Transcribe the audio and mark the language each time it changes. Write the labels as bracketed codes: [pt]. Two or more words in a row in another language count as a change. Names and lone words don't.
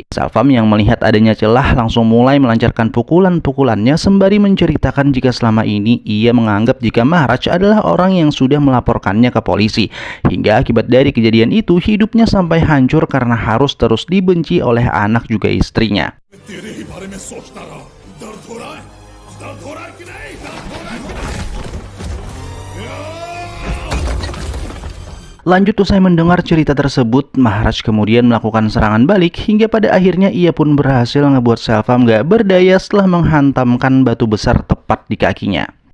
[id] Selvam yang melihat adanya celah langsung mulai melancarkan pukulan-pukulannya sembari menceritakan jika selama ini ia menganggap jika Maharaj adalah orang yang sudah melaporkannya ke polisi. Hingga akibat dari kejadian itu hidupnya sampai hancur karena harus terus dibenci oleh anak juga istrinya. [hi] तेरे ही बारे में सोचता रहा दर्द हो रहा है कि नहीं [id] Lanjut, usai mendengar cerita tersebut, Maharaj kemudian melakukan serangan balik hingga pada akhirnya ia pun berhasil ngebuat Selvam gak berdaya setelah menghantamkan batu besar tepat di kakinya.